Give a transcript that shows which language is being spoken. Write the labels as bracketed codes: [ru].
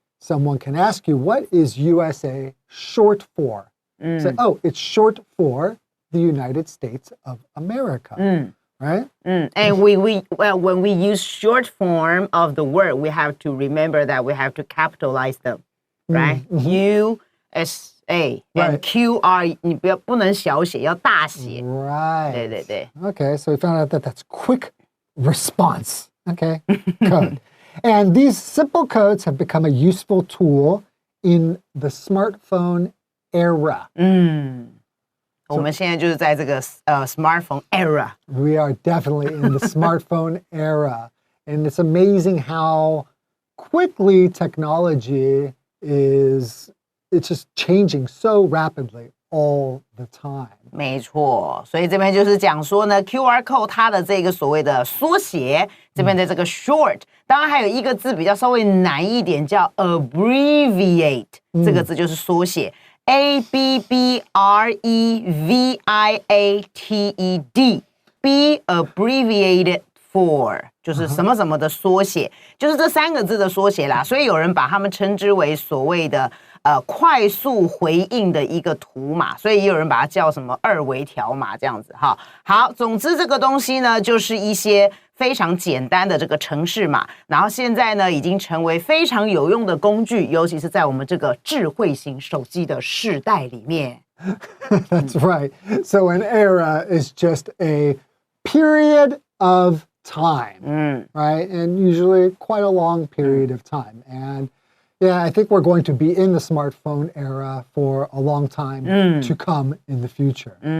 [en] Someone can ask you, what is USA short for? Say, oh, it's short for the United States of America. Right? And when we use short form of the word, we have to remember that we have to capitalize them, right? USA and QR, [zh] 你不能小写，要大写。 [en] Right. [zh] 对对对。 [en] Okay, so we found out that that's quick response. Okay, code. And these simple codes have become a useful tool in the smartphone era. [zh] 我们现在就是在这个 [en] smartphone era. We are definitely in the smartphone era. And it's amazing how quickly technology it's just changing so rapidly all the time. [zh] 没错，所以这边就是讲说呢 ，QR code 它的这个所谓的缩写，这边的这个 short， 当然还有一个字比较稍微难一点，叫 abbreviate，这个字就是缩写。 [en] abbreviated be abbreviated for [zh] 就是什么什么的缩写，就是这三个字的缩写啦，所以有人把它们称之为所谓的快速回应的一个图码，所以也有人把它叫什么二维条码这样子哈。好，总之这个东西呢，就是一些非常简单的这个程式码，然后现在呢已经成为非常有用的工具，尤其是在我们这个智慧型手机的世代里面。 [en] That's right. So an era is just a period of time, right? And usually quite a long period of time. And yeah, I think we're going to be in the smartphone era for a long time to come in the future.